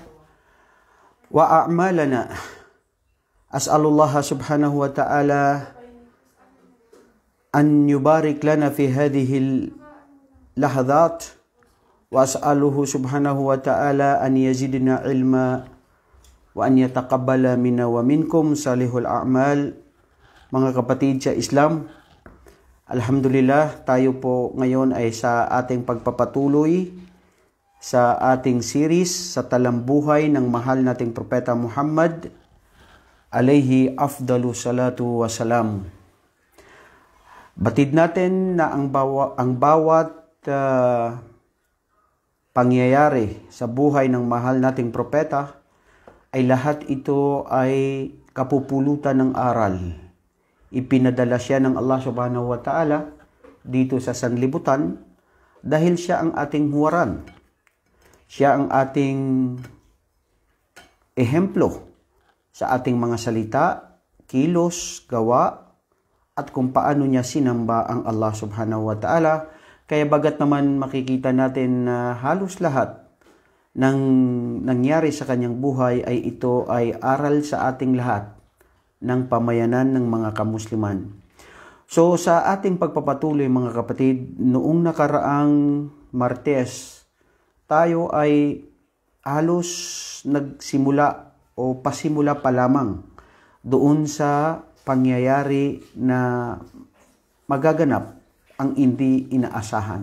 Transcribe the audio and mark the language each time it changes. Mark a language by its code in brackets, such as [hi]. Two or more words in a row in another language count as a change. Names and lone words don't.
[ar] وأعمالنا أسأل الله سبحانه وتعالى أن يبارك لنا في هذه اللحظات وأسأله سبحانه وتعالى أن يزيدنا علما وأن يتقبل منا ومنكم صالح الأعمال. [tl] Mga kapatid sa Islam, Alhamdulillah, tayo po ngayon ay sa ating pagpapatuloy sa ating series sa talambuhay ng mahal nating Propeta Muhammad [ar] عليه أفضل الصلاة والسلام. [tl] Batid natin na ang bawat pangyayari sa buhay ng mahal nating propeta ay lahat ito ay kapupulutan ng aral. Ipinadala siya ng Allah [ar] سبحانه وتعالى [tl] dito sa sanlibutan dahil siya ang ating huwaran. Siya ang ating ehemplo sa ating mga salita, kilos, gawa, at kung paano niya sinamba ang Allah [ar] سبحانه وتعالى. [tl] Kaya bagat naman makikita natin na halos lahat ng nangyari sa kanyang buhay ay ito ay aral sa ating lahat ng pamayanan ng mga kamusliman. So sa ating pagpapatuloy mga kapatid, noong nakaraang Martes, tayo ay halos nagsimula o pasimula pa lamang doon sa pangyayari na magaganap ang hindi inaasahan.